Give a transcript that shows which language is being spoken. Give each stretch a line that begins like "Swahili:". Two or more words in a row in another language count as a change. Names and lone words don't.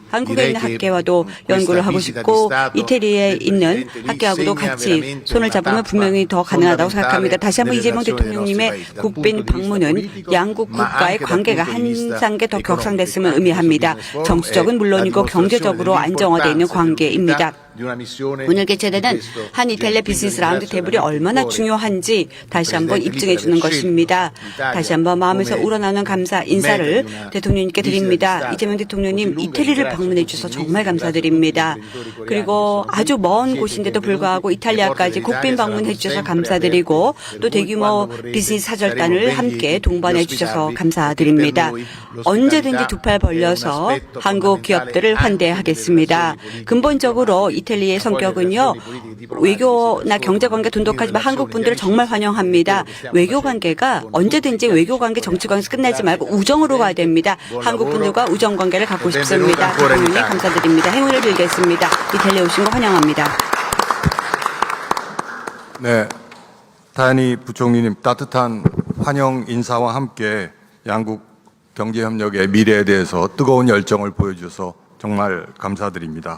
Korean: 한국에 있는 학계와도 연구를 하고 싶고 이태리에 있는 학계하고도 같이 손을 잡으면 분명히 더 가능하다고 생각합니다. 다시 한번 이재명 대통령님의 국빈 방문은 양국 국가의 관계가 한 단계 더 격상됐음을 의미합니다. 정치적은 물론이고 경제적으로 안정화되어 있는 관계입니다.
Italian: di una missione
Korean: 오늘
Italian: di
Korean: 개최되는
Italian: questo
Korean: 한 이탈리아
Italian: genere.
Korean: 비즈니스
Italian: Quindi
Korean: 라운드
Italian: ringrazio
Korean: 테이블이 얼마나
Italian: veramente
Korean: 중요한지 다시 한번
Italian: Presidente
Korean: 입증해 주는
Italian: Letta per aver
Korean: 것입니다.
Italian: scelto l'Italia
Korean: 다시 한번 마음에서
Italian: come
Korean: 우러나오는 감사
Italian: meta
Korean: 인사를
Italian: di una
Korean: 대통령님께
Italian: visita
Korean: 드립니다.
Italian: di Stato
Korean: 이재명 대통령님
Italian: così lunga.
Korean: 이태리를
Italian: Ringrazio
Korean: 방문해
Italian: tutti i
Korean: 주셔서
Italian: ministri,
Korean: 정말 감사드립니다.
Italian: ringrazio tutti i imprenditori
Korean: 그리고
Italian: coreani che
Korean: 아주
Italian: sono
Korean: 먼
Italian: stati
Korean: 곳인데도
Italian: benvenuti.
Korean: 불구하고
Italian: Le
Korean: 이탈리아까지
Italian: porte
Korean: 국빈
Italian: dell'Italia
Korean: 방문해
Italian: saranno
Korean: 주셔서
Italian: sempre
Korean: 감사드리고
Italian: aperte
Korean: 또
Italian: per voi
Korean: 대규모
Italian: quando
Korean: 비즈니스
Italian: vorrete.
Korean: 사절단을
Italian: Saremo ben
Korean: 함께
Italian: lieti di
Korean: 동반해 주셔서
Italian: ospitarvi,
Korean: 감사드립니다.
Italian: perché per noi
Korean: 언제든지
Italian: l'ospitalità
Korean: 두 팔
Italian: è un
Korean: 벌려서
Italian: aspetto
Korean: 한국
Italian: fondamentale
Korean: 기업들을
Italian: anche nelle
Korean: 환대하겠습니다.
Italian: relazioni politiche
Korean: 근본적으로
Italian: diplomatiche.
Korean: 이탈리아의
Italian: Poi le
Korean: 성격은요,
Italian: relazioni politiche diplomatiche
Korean: 외교나
Italian: si
Korean: 경제관계
Italian: trasformano
Korean: 돈독하지만
Italian: in
Korean: 한국 분들을
Italian: relazioni
Korean: 정말
Italian: di
Korean: 환영합니다.
Italian: amicizia. quello che stiamo
Korean: 외교
Italian: facendo
Korean: 관계가
Italian: con
Korean: 언제든지
Italian: tutti i
Korean: 외교 관계, 정치 관계 끝내지 말고 우정으로 가야 됩니다.
Italian: buon
Korean: 한국
Italian: lavoro.
Korean: 분들과 우정 관계를 갖고
Italian: Benvenuto
Korean: 싶습니다.
Italian: ancora in
Korean: 대통령님
Italian: Italia.
Korean: 감사드립니다. 행운을 빌겠습니다. 이탈리아 오신 거 환영합니다. 네, 타야니 부총리님 따뜻한 환영 인사와 함께 양국 경제협력의 미래에 대해서 뜨거운 열정을 보여주셔서 정말 감사드립니다.